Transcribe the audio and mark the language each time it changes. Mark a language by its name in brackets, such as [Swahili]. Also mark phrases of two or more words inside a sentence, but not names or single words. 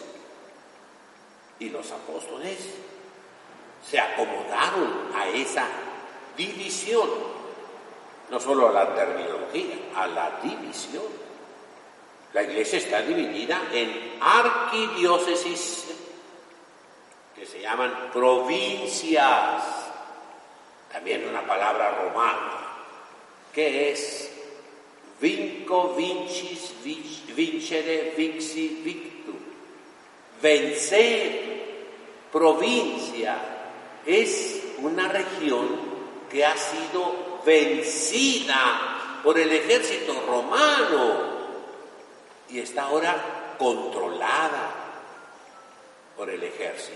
[Spanish] Y los apóstoles se acomodaron a esa división, no solo a la terminología, a la división. La Iglesia está dividida en arquidiócesis, que se llaman provincias, también una palabra romana, que es [Latin] vinco, vincis, vincere, vixi, victu. [Spanish] Vencer. Provincia es una región que ha sido vencida por el ejército romano y está ahora controlada por el ejército.